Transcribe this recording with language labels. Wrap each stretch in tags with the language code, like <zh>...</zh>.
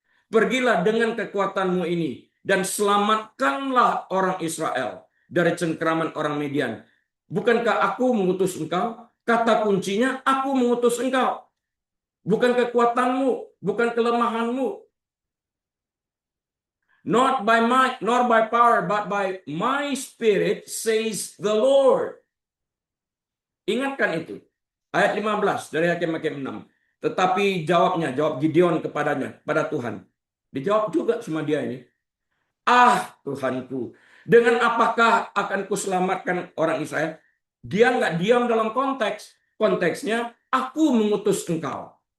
<id>Pergilah dengan kekuatanmu ini. Dan selamatkanlah orang Israel dari cengkraman orang Midian. Bukankah aku mengutus engkau? Kata kuncinya, aku mengutus engkau. Bukan kekuatanmu, bukan kelemahanmu.</id> <en>Not by might, nor by power, but by my spirit, says the Lord.</en> <id>Ingatkan itu. Ayat 15 dari Hakim-Hakim 6. Tetapi jawab Gideon kepadanya, pada Tuhan. Dijawab juga sama dia ini. Ah Tuhanku, dengan apakah akan kuselamatkan orang Israel? Dia nggak diam dalam konteks. Konteksnya, aku mengutus engkau.</id>